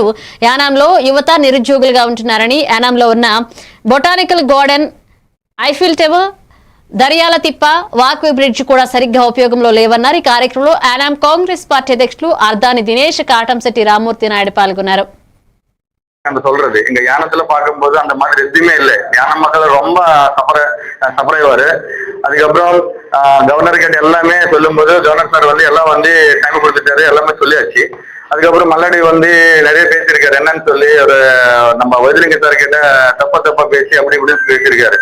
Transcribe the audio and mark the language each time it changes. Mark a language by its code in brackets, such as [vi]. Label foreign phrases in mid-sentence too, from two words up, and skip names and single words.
[te] యానాంలో యువత నిరుద్యోగులుగా ఉంటున్నారని, యానాంలో ఉన్న బొటానికల్ గార్డెన్, ఐఫిల్ టవర్, దర్యాల తిప్ప, వాక్వే బ్రిడ్జ్ కూడా సరిగ్గా ఉపయోగంలో లేవన్నారు. ఈ కార్యక్రమంలో యానాం కాంగ్రెస్ పార్టీ అధ్యక్షులు అర్దాని దినేష్, కాటంశెట్టి రామ్మూర్తి నాయుడు పాల్గొన్నారు. [ta] சொல்றது இங்க யானத்துல பார்க்கும்போது அந்த மாதிரி எதுவுமே இல்லை. யான மக்கள் ரொம்ப சப்பரைவாரு. அதுக்கப்புறம் கவர்னர் கிட்ட எல்லாமே சொல்லும் போது கவர்னர் சார் வந்து எல்லாம் வந்து டைம் கொடுத்துட்டாரு, எல்லாமே சொல்லியாச்சு. அதுக்கப்புறம் மல்லாடி வந்து நிறைய பேசியிருக்காரு. என்னன்னு சொல்லி ஒரு நம்ம வைத்திலிங்க சார் கிட்ட தப்பா பேசி அப்படி இப்படின்னு பேசியிருக்காரு.